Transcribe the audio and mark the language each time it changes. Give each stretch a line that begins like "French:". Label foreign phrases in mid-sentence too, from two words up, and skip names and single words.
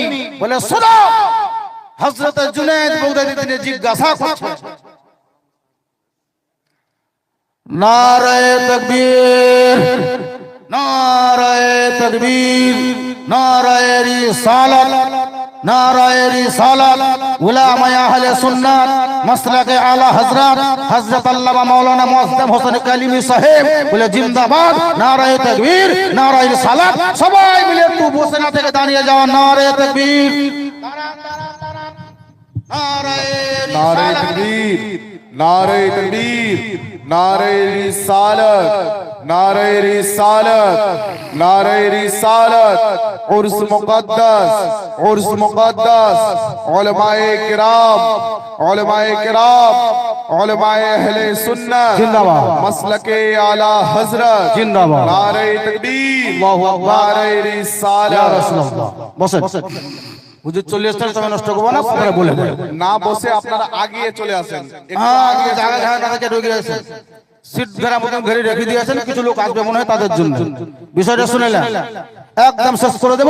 Bangla: বলে শোনো, হযরতে জুনায়েদ বাগদাদী তিনি জিজ্ঞাসা করছেন,
Urdu: نعرۂ تکبیر، نعرۂ تکبیر، نعرۂ رسالت، نعرۂ رسالت، علمائے اہلِ سنت، مسلکِ اعلیٰ حضرت
Bangla: হযরত আল্লামা মাওলানা মুআজ্জম হোসেন কালিমি সাহেব বলে
Urdu: زندہ باد، نعرۂ تکبیر، نعرۂ رسالت.
Bangla: সবাই মিলে একটু বসে না থেকে দাঁড়িয়ে যাওয়া,
Urdu: نعرۂ تکبیر, نعرۂ تکبیر، نعرۂ تکبیر، نعرۂ رسالت، نعرۂ رسالت، نعرۂ رسالت, عرسِ مقدس، عرسِ مقدس، علمائے کرام، علمائے کرام، علمائے اہلِ سنت जिंदाबाद, مسلکِ اعلیٰ حضرت जिंदाबाद, نعرۂ تکبیر,
Arabic: الله أكبر,
Urdu: نعرۂ رسالت.
Bangla: বসেন। হুজুর 40টা সময় নষ্ট করবো না, আপনারা বলে না বসে আপনারা আগিয়ে চলে আসেন। সিট ঘেরা মতন ঘেরে রেখে দিয়েছেন, কিছু লোক আসবে মনে হয় তাদের জন্য। বিষয়টা শুনেলেন, একদম শেষ করে দেবো।